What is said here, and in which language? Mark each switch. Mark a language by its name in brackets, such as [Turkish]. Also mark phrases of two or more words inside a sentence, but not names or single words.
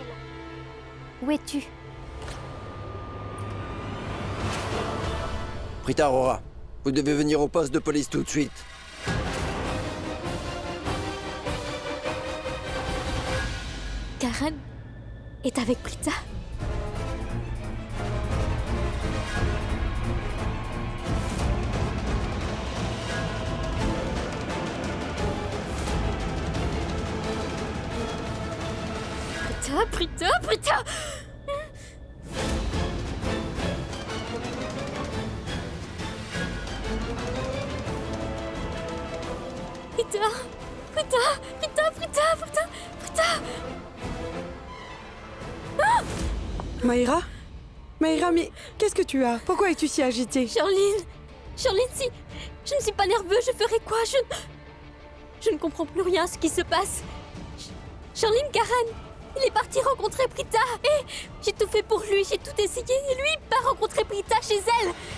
[French] Où es-tu? Prita Aurora, vous devez venir au poste de police tout de suite. Karan est avec Prita? Prita, Prita! Prita! Prita! Prita! Prita! Prita! Prita! Ah! Maïra? Maïra, mais qu'est-ce que tu as? Pourquoi es-tu si agitée? Charline! Charline, si je ne suis pas nerveux, je ferai quoi? Je ne comprends plus rien à ce qui se passe. Charline, Karan! Il est parti rencontrer Prita et j'ai tout fait pour lui, j'ai tout essayé et lui il part rencontrer Prita chez elle.